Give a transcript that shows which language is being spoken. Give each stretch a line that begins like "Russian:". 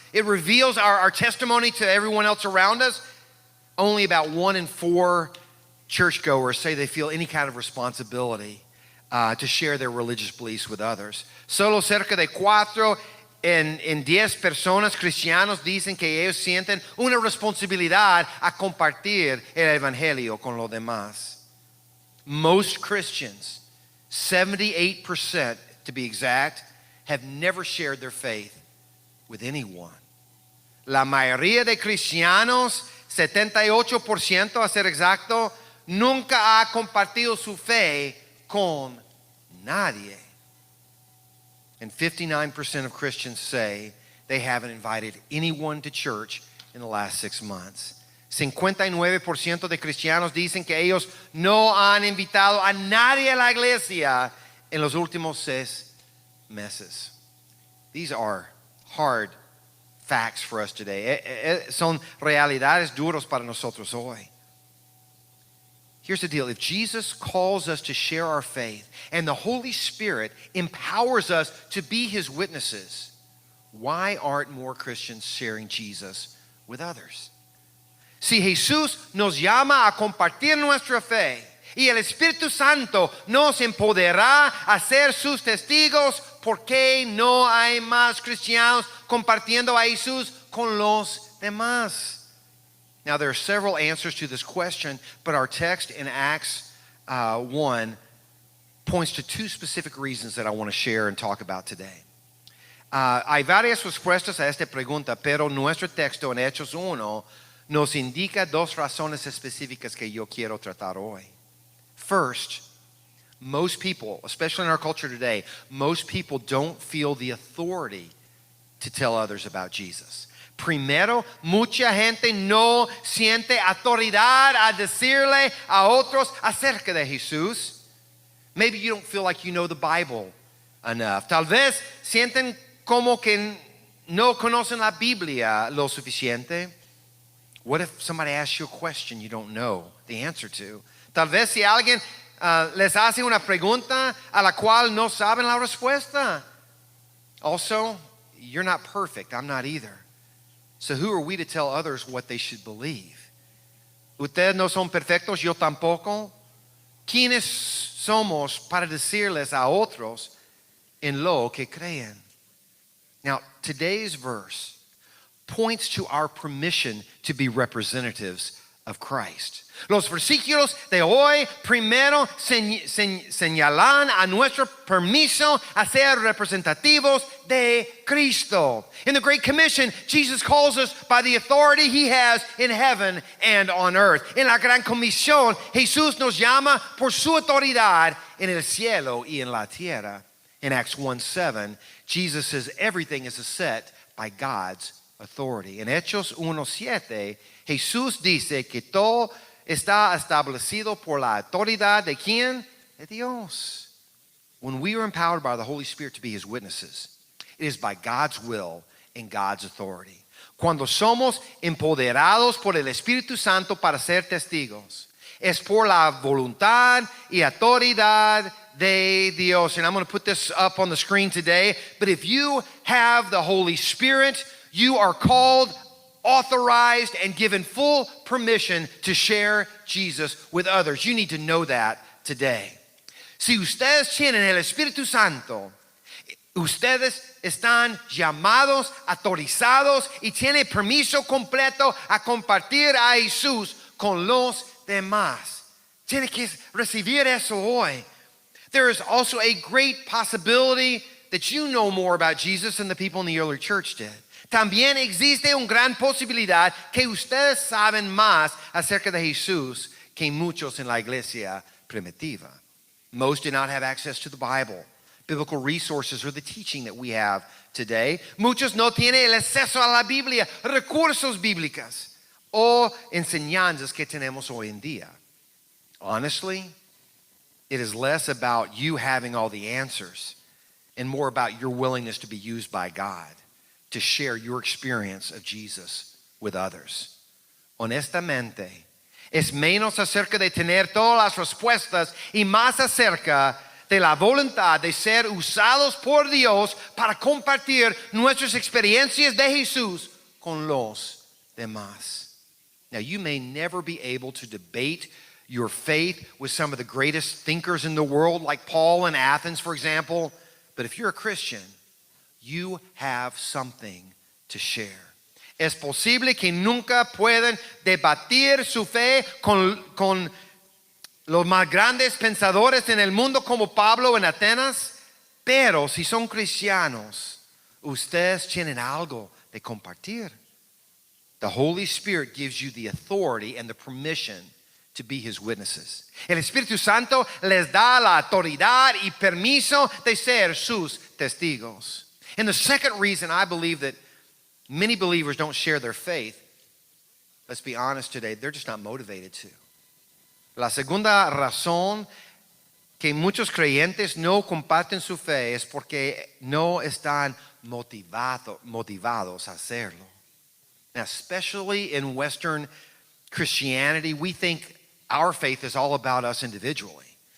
English: It reveals our testimony to everyone else around us. Only about 1 in 4 churchgoers say they feel any kind of responsibility to share their religious beliefs with others.
Spanish: Solo cerca de 4 en 10 personas cristianos dicen que ellos sienten una responsabilidad a compartir el evangelio con los demás.
English: Most Christians, 78% to be exact, have never shared their faith with anyone.
Spanish: La mayoría de cristianos, 78% a ser exacto, nunca ha compartido su fe con nadie.
English: And 59% of Christians say they haven't invited anyone to church in the last 6 months.
Spanish: 59% de cristianos dicen que ellos no han invitado a nadie a la iglesia en los últimos 6 meses.
English: These are hard facts for us today.
Spanish: Son realidades duras para nosotros hoy.
English: Here's the deal. If Jesus calls us to share our faith and the Holy Spirit empowers us to be his witnesses, why aren't more Christians sharing Jesus with others?
Spanish: Si Jesús nos llama a compartir nuestra fe y el Espíritu Santo nos empoderará a ser sus testigos, ¿por qué no hay más cristianos compartiendo a Jesús con los demás?
English: Now, there are several answers to this question, but our text in Acts 1 points to 2 specific reasons that I want to share and talk about today.
Spanish: Hay varias respuestas a esta pregunta, pero nuestro texto en Hechos 1 nos indica 2 razones específicas que yo quiero tratar hoy.
English: First, most people, especially in our culture today, most people don't feel the authority to tell others about Jesus.
Spanish: Primero, mucha gente no siente autoridad a decirle a otros acerca de Jesús.
English: Maybe you don't feel like you know the Bible enough.
Spanish: Tal vez sienten como que no conocen la Biblia lo suficiente.
English: What if somebody asks you a question you don't know the answer to?
Spanish: Tal vez si alguien les hace una pregunta a la cual no saben la respuesta.
English: Also, you're not perfect. I'm not either. So who are we to tell others what they should believe?
Spanish: Ustedes no son perfectos, yo tampoco. ¿Quiénes somos para decirles a otros en lo que creen?
English: Now, today's verse points to our permission to be representatives of Christ.
Spanish: Los versículos de hoy primero señalan a nuestro permiso a ser representativos de Cristo.
English: In the Great Commission, Jesus calls us by the authority he has in heaven and on earth.
Spanish: En la Gran Comisión, Jesús nos llama por su autoridad en el cielo y en la tierra.
English: In Acts 1:7, Jesus says everything is set by God's authority.
Spanish: En Hechos 1:7, Jesús dice que todo está establecido por la autoridad de quién? De Dios.
English: When we are empowered by the Holy Spirit to be his witnesses, it is by God's will and God's authority.
Spanish: Cuando somos empoderados por el Espíritu Santo para ser testigos, es por la voluntad y autoridad de Dios.
English: And I'm going to put this up on the screen today. But if you have the Holy Spirit, you are called, authorized, and given full permission to share Jesus with others. You need to know that today.
Spanish: Si ustedes tienen el Espíritu Santo, ustedes están llamados, autorizados y tienen permiso completo a compartir a Jesús con los demás. Tiene que recibir eso hoy.
English: There is also a great possibility that you know more about Jesus than the people in the early church did.
Spanish: También existe una gran posibilidad que ustedes saben más acerca de Jesús que muchos en la iglesia primitiva.
English: Most did not have access to the Bible, biblical resources, or the teaching that we have today.
Spanish: Muchos no tienen el acceso a la Biblia, recursos bíblicos o enseñanzas que tenemos hoy en día.
English: Honestly, it is less about you having all the answers and more about your willingness to be used by God to share your experience of Jesus with others.
Spanish: Honestamente, es menos acerca de tener todas las respuestas y más acerca de la voluntad de ser usados por Dios para compartir nuestras experiencias de Jesús con los demás.
English: Now, you may never be able to debate your faith with some of the greatest thinkers in the world, like Paul in Athens, for example, but if you're a Christian, you have something to share.
Spanish: Es posible que nunca puedan debatir su fe con los más grandes pensadores en el mundo como Pablo en Atenas, pero si son cristianos, ustedes tienen algo de compartir.
English: The Holy Spirit gives you the authority and the permission to be His witnesses.
Spanish: El Espíritu Santo les da la autoridad y permiso de ser sus testigos.
English: And the second reason I believe that many believers don't share their faith, let's be honest today, they're just not motivated to.
Spanish: La segunda razón que muchos creyentes no comparten su fe es porque no están motivados a hacerlo.
English: Now, especially in Western Christianity, we think our faith is all about us individually.